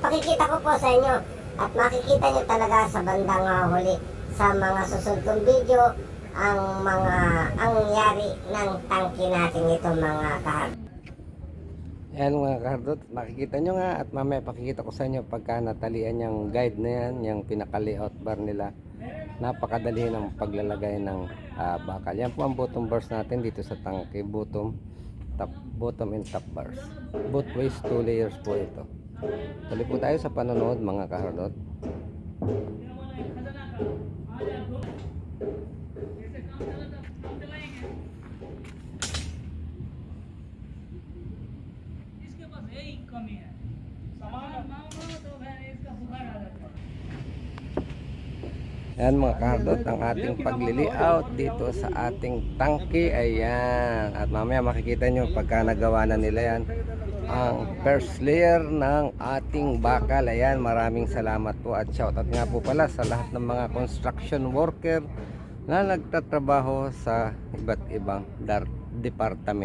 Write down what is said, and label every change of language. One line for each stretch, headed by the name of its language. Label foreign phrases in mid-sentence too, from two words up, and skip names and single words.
Filipino: Ipakikita ko po sa inyo at makikita nyo talaga sa bandang huli sa mga susunod kong video ang nangyari ng tangki natin ito mga kahardot. Ayan mga kahardot, makikita nyo nga at mamaya pakikita ko sa inyo pagka natalian yung guide na yan, yung pinaka-
English: layout bar
Filipino: nila. Napakadali ng paglalagay ng bakal. Yan po ang
English: bottom bars
Filipino: natin dito sa tangke,
English: bottom and top bars. Both ways, 2 layers
Filipino: po ito. Tuloy po tayo sa panonood mga kahardot.
Hindi: इसके पास यही कमी है सामान मांगो तो फिर इसका बुखार आ जाता है.
Filipino: Ayan mga kahardot, ang ating pagli-layout dito sa ating tangke. Ayan, at mamaya makikita nyo pagka nagawa na nila yan ang first layer ng ating bakal. Ayan, maraming salamat po at shoutout nga po pala sa lahat ng mga
English: construction worker
Filipino: na nagtatrabaho sa iba't ibang departamento.